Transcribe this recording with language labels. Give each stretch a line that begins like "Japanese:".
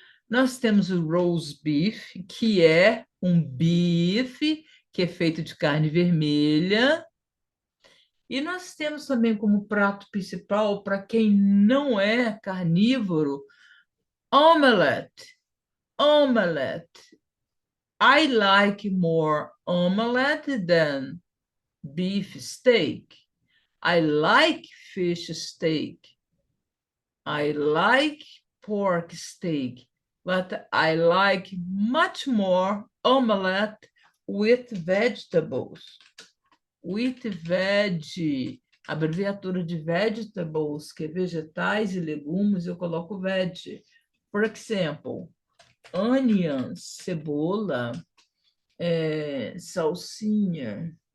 Portuguese: Nós temos o roast beef, que é um bife que é feito de carne vermelha. E nós temos também como prato principal, para quem não é carnívoro, omelette.
English: Omelette. I like more omelette than beef steak. I like fish steak. I like pork steak, but I like much more omelette with vegetables. With veg,
Portuguese: abreviatura de vegetables, que é vegetais e legumes, eu coloco veg.
English: For example, onions,
Portuguese: cebola, salsinha.